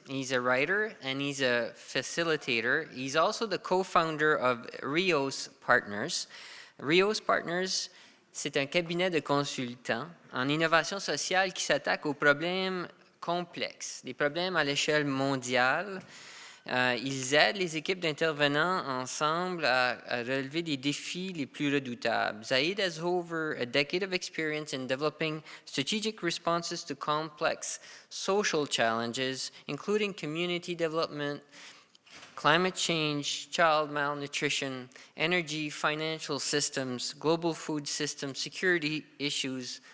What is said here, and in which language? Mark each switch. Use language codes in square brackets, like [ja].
[en] He's a writer and he's a facilitator. He's also the co-founder of Rios Partners. [fr] Rios Partners, c'est un cabinet de consultants en innovation sociale qui s'attaque aux problèmes complexes, des problèmes à l'échelle mondiale. Ils aident les équipes d'intervenants ensemble à relever des défis les plus redoutables. [en] Zaid has over a decade of experience in developing strategic responses to complex social challenges, including community development, climate change, child malnutrition, energy, financial systems, global food systems, security issues.